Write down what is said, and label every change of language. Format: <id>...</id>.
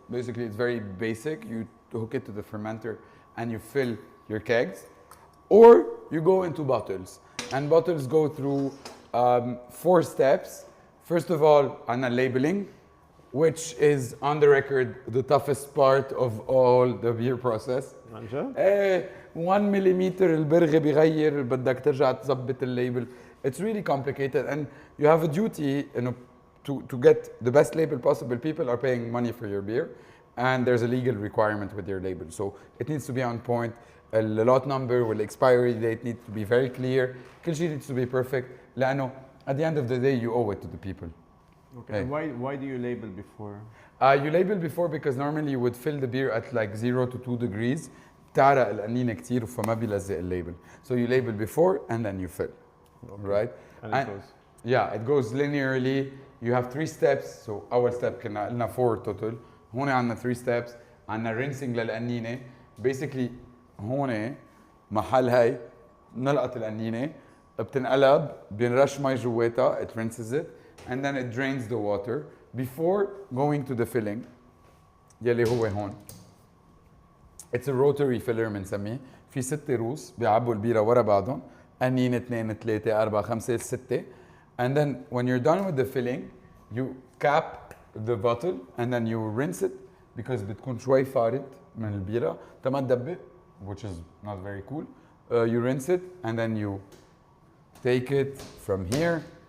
<en>Basically it's very basic. You hook it to the fermenter and you fill your kegs, or you go into bottles, and bottles go through 4 steps. First of all, عنا labeling, which is on the record the toughest part of all the beer process.</en> <ar>1 millimeter البرغي بيغير بدك ترجع تظبط الليبل.</ar> <en>It's really complicated, and you have a duty to get the best label possible. People are paying money for your beer, and there's a legal requirement with your label. So it needs to be on point. The lot number with the expiry date needs to be very clear.</en> <ar>كل شيء</ar> <en>needs to be perfect. لأنه at the end of the day you owe it to the people. Okay. Hey. Why do you label before? You label before because normally you would fill the beer at like 0 to 2 degrees.</en> <ar>تعرق القنينة كتير فما بيلزق الليبل.</ar> <en>So you label before and then you fill. Okay. Right? And it goes? Yeah, it goes linearly. You have 3 steps. So أول step</en> <ar>كنا قلنا</ar> <en>4 total.</en> <ar>هون عندنا 3 steps. عندنا rinsing للقنينة. Basically هون محل هاي نلقط القنينة بتنقلب بينرش مي جواتها.</ar> <en>It rinses it. And then it drains the water before going to the filling</en> <ar>يلي هو هون.</ar> <en>It's a rotary filler بنسميه.</en> <ar>في 6 روس بيعبوا البيرة ورا بعضهم. قنينة 2 3 4 5 6.</ar> <en>And then when you're done with the filling, you cap the bottle and then you rinse it because</en> <ar>بتكون شوي فارت من البيرة تما تدبق,</ar> <en>which is not very cool. You rinse it and then you take it from here.</en>